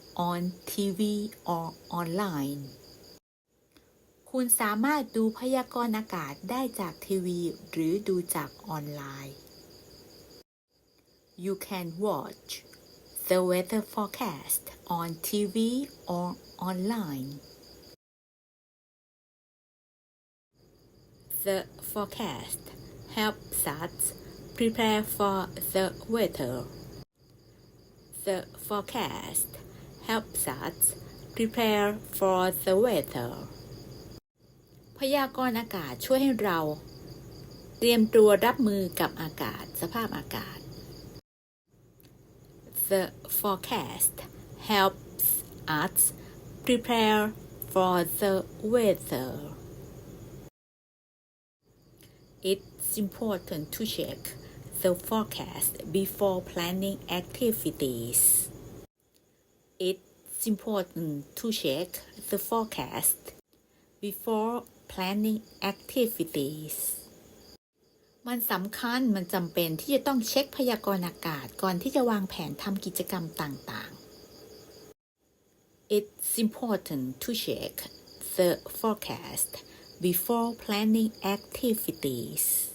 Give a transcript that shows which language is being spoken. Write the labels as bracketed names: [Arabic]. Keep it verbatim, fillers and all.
[English] on ที วี or online [Thai] คุณสามารถดูพยากรณ์อากาศได้จากทีวีหรือดูจากออนไลน์ [English] You can watch the weather forecast on ที วี or online. The forecast helps us prepare for the weather. The forecast helps us prepare for the weather. [Thai] พยากรณ์อากาศช่วยให้เราเตรียมตัวรับมือกับอากาศสภาพอากาศ [English] The forecast helps us prepare for the weather. It's important to check the forecast before planning activities. It's important to check the forecast before planning activities. [Thai] มันสำคัญมันจำเป็นที่จะต้องเช็คพยากรณ์อากาศก่อนที่จะวางแผนทำกิจกรรมต่างๆ [English] It's important to check the forecast before planning activities.